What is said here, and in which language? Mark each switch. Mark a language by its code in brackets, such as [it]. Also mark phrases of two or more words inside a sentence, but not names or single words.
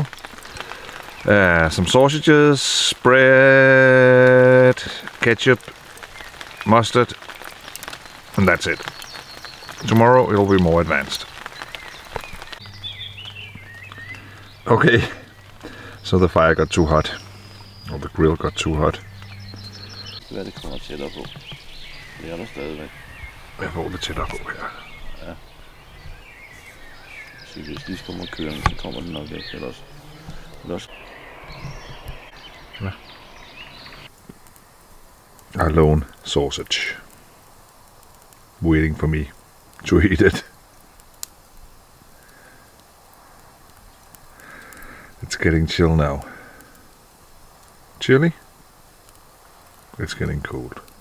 [en] Some sausages, bread, ketchup, mustard, and that's it. Tomorrow it'll be more advanced. Okay. So the fire got too hot, or the grill got too hot. [da] Hvad det kommer tættere på. Det er der stadigvæk. Jeg får det tættere på her. Ja. Så hvis de kommer kørende, så kommer den nok væk. Ellers. Ja. [en] Alone sausage. Waiting for me to eat it. It's getting chill now. Chilly? It's getting cold.